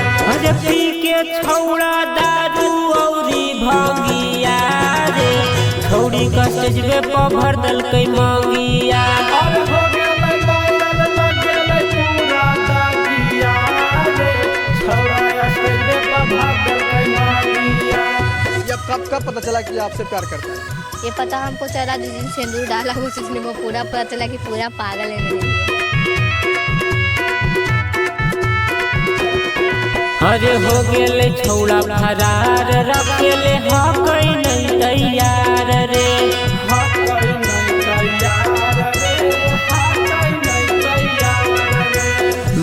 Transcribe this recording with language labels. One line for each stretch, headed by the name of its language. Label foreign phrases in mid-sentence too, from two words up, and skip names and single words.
Angika: अरे पी के छौड़ा दारू औरी भंगिया रे, छौड़ी का स्टेज पे भर देलकै मंगिया। अरे हो गेलै वायरल लगेलै पूरा दगिया रे, छौड़ा स्टेज पे भर देलकै मंगिया।
Hindi: ये कब पता चला कि आपसे प्यार करता है? ये पता हमको चला जिस दिन सिंदूर डाला उस दिन वो पूरा पता चला कि पूरा पागल है मेरे लिए।
Angika: अरे हो गेलै छौड़ा फरार, रखेले हकै नहीं तैयार रे, हकै नहीं तैयार रे, हकै नहीं तैयार रे।